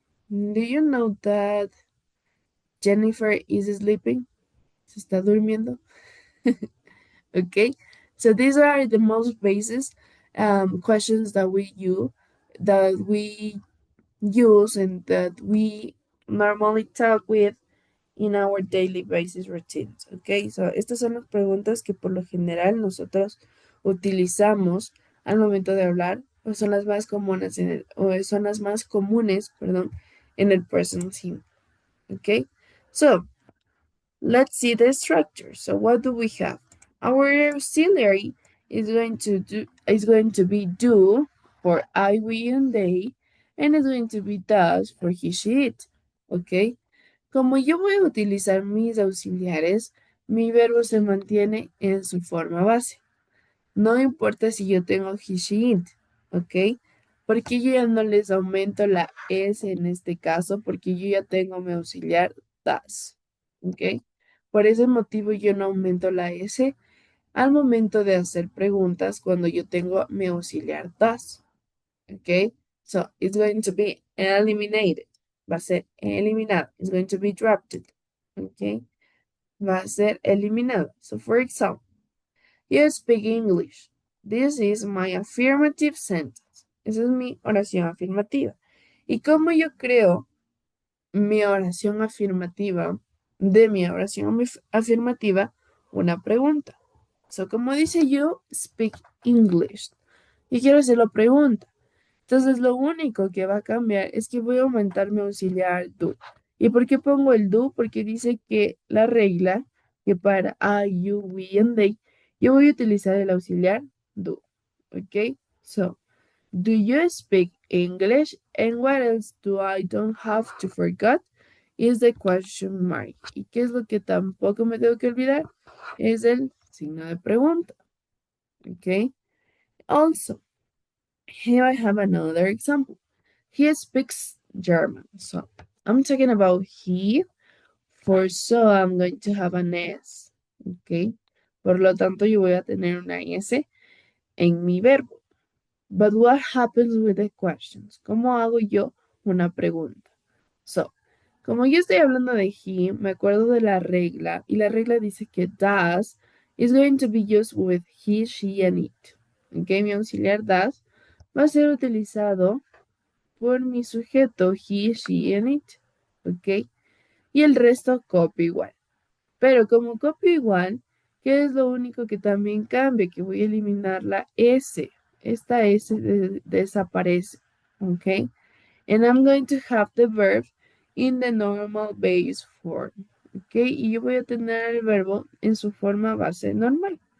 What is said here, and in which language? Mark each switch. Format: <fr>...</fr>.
<en>Do you know that Jennifer is sleeping? Se está durmiendo. Okay. So these are the most basic questions that we use and that we normally talk with in our daily basis routines. Okay.</en> <es>So estas son las preguntas que por lo general nosotros utilizamos al momento de hablar, o son las más comunes o son las más comunes, perdón, en el present simple.</es> <en>Okay, so let's see the structure. So what do we have? Our auxiliary is going to be do for I, we, and they, and it's going to be does for he, she, it.</en> <es>Okay. Como yo voy a utilizar mis auxiliares, mi verbo se mantiene en su forma base. No importa si yo tengo he, she, it, ¿ok? Porque yo ya no les aumento la S en este caso, porque yo ya tengo mi auxiliar das, ¿ok? Por ese motivo yo no aumento la S al momento de hacer preguntas cuando yo tengo mi auxiliar das, ¿ok?</es> <en>So, it's going to be eliminated. Va a ser eliminado. It's going to be dropped, ¿ok? Va a ser eliminado. So, for example, you speak English. This is my affirmative sentence.</en> <es>Esa es mi oración afirmativa. ¿Y cómo yo creo mi oración afirmativa de mi oración afirmativa? Una pregunta. So, como dice you speak English. Y quiero hacer la pregunta. Entonces, lo único que va a cambiar es que voy a aumentar mi auxiliar do. ¿Y por qué pongo el do? Porque dice que la regla que para I, you, we, and they, yo voy a utilizar el auxiliar do. ¿Ok?</es> <en>So, do you speak English? And what else do I don't have to forget? Is the question mark.</en> <es>¿Y qué es lo que tampoco me tengo que olvidar? Es el signo de pregunta. ¿Ok?</es> <en>Also, here I have another example. He speaks German. So I'm talking about he. For so I'm going to have an S. Okay.</en> <es>Por lo tanto, yo voy a tener una S en mi verbo.</es> <en>But what happens with the questions?</en> <es>¿Cómo hago yo una pregunta? So, como yo estoy hablando de he, me acuerdo de la regla, y la regla dice que does is going to be used with he, she, and it. Ok, mi auxiliar does va a ser utilizado por mi sujeto he, she, and it. Ok, y el resto copio igual. Pero como copio igual, ¿qué es lo único que también cambia? Que voy a eliminar la S. Esta S desaparece. Ok.</es> <en>And I'm going to have the verb in the normal base form. ¿Ok?</en> <es>Y yo voy a tener el verbo en su forma base normal.</es>